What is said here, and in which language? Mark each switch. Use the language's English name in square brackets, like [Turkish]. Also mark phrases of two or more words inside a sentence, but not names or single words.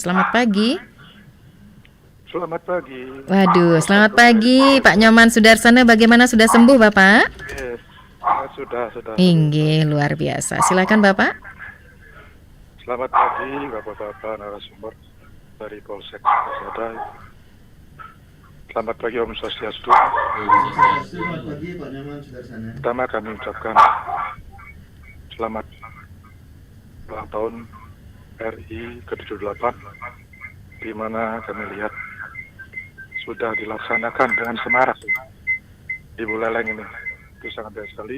[Indonesian] Selamat pagi. Selamat pagi. Waduh, selamat pagi Pak Nyoman Sudarsana. Bagaimana, sudah sembuh Bapak? Yes, sudah. Inggih, luar biasa. Silakan Bapak. Selamat pagi Bapak-Bapak narasumber dari Polsek Sukesade. Selamat pagi Om Swastiastu. Selamat pagi Pak Nyoman Sudarsana. Pertama kami ucapkan selamat ulang tahun RI ke-78, di mana kami lihat sudah dilaksanakan dengan semarak di Buleleng ini. Itu sangat baik sekali.